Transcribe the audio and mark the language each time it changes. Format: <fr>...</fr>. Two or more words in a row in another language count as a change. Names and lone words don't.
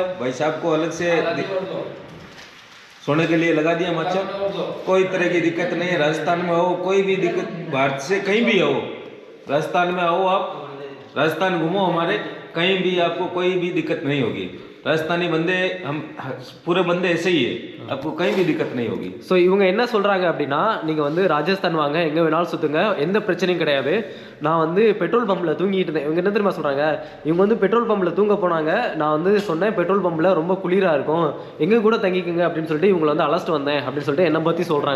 <hi>भाई साहब को अलग से सोने के लिए लगा दिया माचा। कोई तरह की दिक्कत नहीं है। राजस्थान में आओ, कोई भी दिक्कत, भारत से कहीं भी आओ, राजस्थान में आओ, आप राजस्थान घूमो हमारे, कहीं भी आपको कोई भी दिक्कत नहीं होगी। राजस्थानी बंदे हम पूरे बंदे ऐसे ही है, आपको कहीं भी दिक्कत नहीं होगी।</hi> <ta>ஸோ இவங்க என்ன சொல்கிறாங்க அப்படின்னா நீங்கள் வந்து ராஜஸ்தான் வாங்க, எங்கே வேணாலும் சுற்றுங்க, எந்த பிரச்சனையும் கிடையாது. நான் வந்து பெட்ரோல் பம்பில் தூங்கிட்டு இருந்தேன். இவங்க என்ன தெரியுமா சொல்கிறாங்க, இவங்க வந்து பெட்ரோல் பம்பில் தூங்க போனாங்க. நான் வந்து சொன்னேன் பெட்ரோல் பம்பில் ரொம்ப குளிராக இருக்கும், எங்கே கூட தங்கிக்குங்க அப்படின்னு சொல்லிட்டு இவங்களை வந்து அழைச்சிட்டு வந்தேன் அப்படின்னு சொல்லிட்டு என்னை பற்றி சொல்கிறாங்க.</ta>